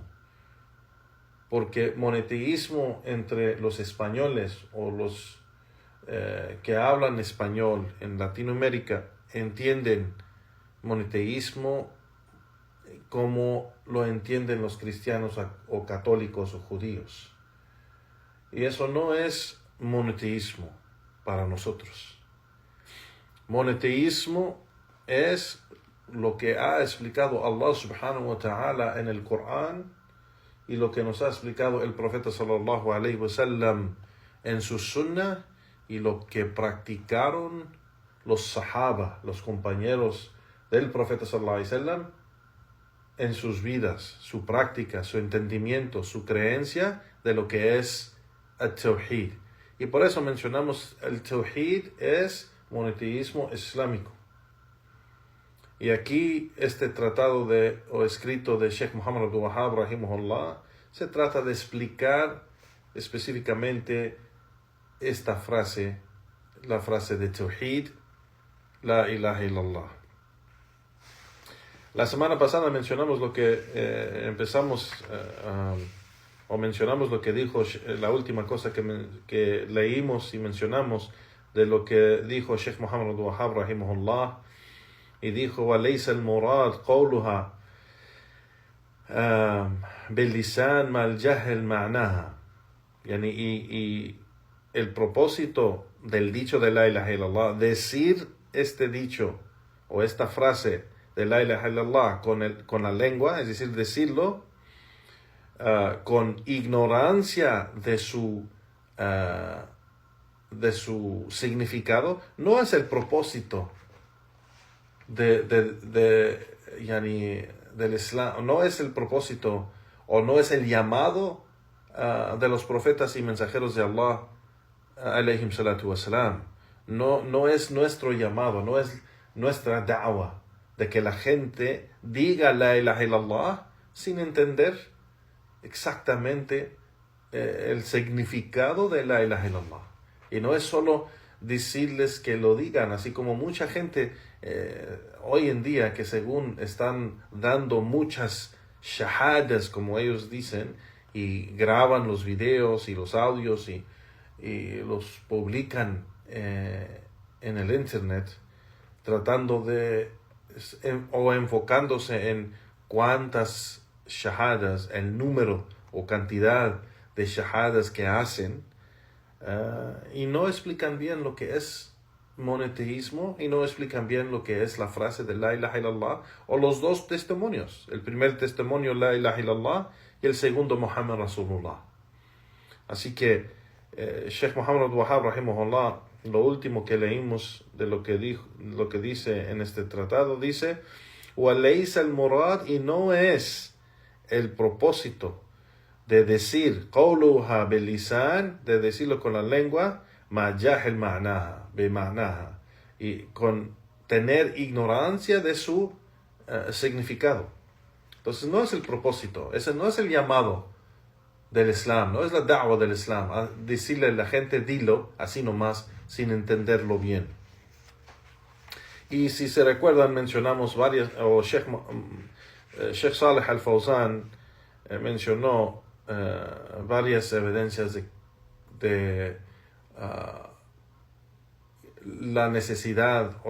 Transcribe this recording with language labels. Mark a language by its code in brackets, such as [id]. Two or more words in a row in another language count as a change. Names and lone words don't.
[es] Porque monoteísmo entre los españoles o los que hablan español en Latinoamérica entienden monoteísmo como lo entienden los cristianos o católicos o judíos. Y eso no es monoteísmo para nosotros. Monoteísmo es lo que ha explicado Allah [ar] سبحانه وتعالى [es] en el Corán y lo que nos ha explicado el profeta [ar] صلى الله عليه وسلم [es] en su sunnah, y lo que practicaron los sahaba, los compañeros del profeta [ar] صلى الله عليه وسلم, [es] en sus vidas, su práctica, su entendimiento, su creencia de lo que es el Tawhid. Y por eso mencionamos el Tawhid es monoteísmo islámico. Y aquí este tratado o escrito de Sheikh Muhammad Abdul Wahhab rahimahullah se trata de explicar específicamente esta frase, la frase de Tawhid, [ar] لا إله إلا الله. [es] La semana pasada mencionamos lo que mencionamos lo que dijo, la última cosa que leímos y mencionamos de lo que dijo Sheikh Muhammad Abdul Wahhab rahimahullah, y dijo: [ar] وَلَيْسَ الْمُرَادْ قَوْلُهَا بِاللِّسَانِ مَا الْجَهْلِ مَعْنَاهَا. [es] Y el propósito del dicho de [ar] لا إله إلا الله, [es] decir este dicho o esta frase de [ar] لا إله إلا الله [es] con la lengua, es decir, decirlo con ignorancia de su significado, no es el propósito del Islam, no es el propósito o no es el llamado de los profetas y mensajeros de Allah [ar] عليهم الصلاة والسلام. [es] No es nuestro llamado, no es nuestra da'wa de que la gente diga [ar] لا إله إلا الله [es] sin entender exactamente el significado de [ar] لا إله إلا الله. [es] Y no es solo decirles que lo digan, así como mucha gente hoy en día que según están dando muchas shahadas, como ellos dicen, y graban los videos y los audios y los publican en el internet, tratando de o enfocándose en cuántas shahadas, el número o cantidad de shahadas que hacen, y no explican bien lo que es monoteísmo y no explican bien lo que es la frase de [ar] لا إله إلا الله [es] o los dos testimonios, el primer testimonio [ar] لا إله إلا الله [es] y el segundo [ar] محمد رسول الله. [es] Así que Sheikh Muhammad Abdul Wahhab rahimahullah, lo último que leímos de lo que dice en este tratado, dice: [ar] وَلَيْسَ الْمُرَادْ, [es] y no es el propósito de decir [ar] قَوْلُهَا بِاللِّسَانِ, [es] de decirlo con la lengua, [ar] مَا جَهْلْ مَعْنَاهَا بِمَعْنَاهَا, [es] y con tener ignorancia de su significado. Entonces no es el propósito, ese no es el llamado del Islam, no es la da'wa del Islam, a decirle a la gente dilo así nomás sin entenderlo bien. Y si se recuerdan, mencionamos varias, o Sheikh Saleh Al-Fawzan mencionó varias evidencias de la necesidad o